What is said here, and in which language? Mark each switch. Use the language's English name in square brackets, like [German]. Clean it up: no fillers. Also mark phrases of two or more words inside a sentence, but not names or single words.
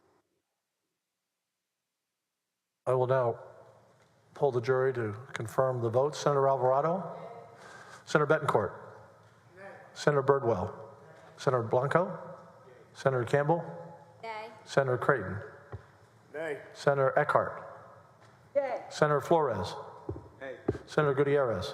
[English] I will now poll the jury to confirm the votes. Senator Alvarado? Senator Betancourt? Senator Birdwell? Senator Blanco? Senator Campbell? Nay. Senator Creighton? Nay. Senator Eckhart? Yay. Senator Flores? Hey. Senator Gutierrez?